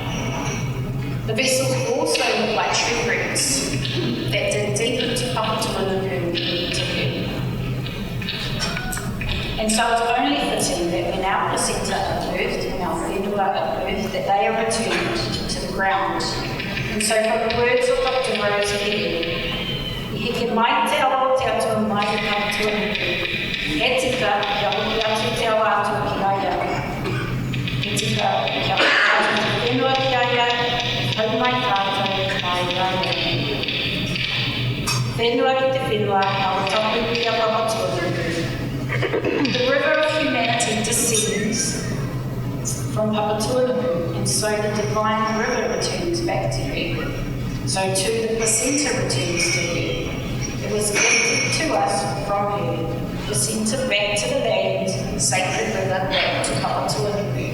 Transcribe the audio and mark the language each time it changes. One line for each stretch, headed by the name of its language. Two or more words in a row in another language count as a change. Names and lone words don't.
English: The vessels also look like tree roots that dig deep into Papatuana and into her. And so it's only fitting that when our placenta are birthed and our whenua are birthed, that they are returned to the ground. And so from the words of Dr.
Māori: Rose he ke mai te awa te atua mai te Papatuana, he tika kia hoki atu te awa atua ki aia. He tika kia hoki atu te whenua ki aia, hau mai tātou mai rāua. Whenua ki te whenua, awa tapu ki a Papatuana.
English: The river of humanity descends from Papatuana, and so the divine river returns back to her. So too the placenta returns to her. It was gifted to us from her. Placenta back to the land, the sacred river back to Papatuana.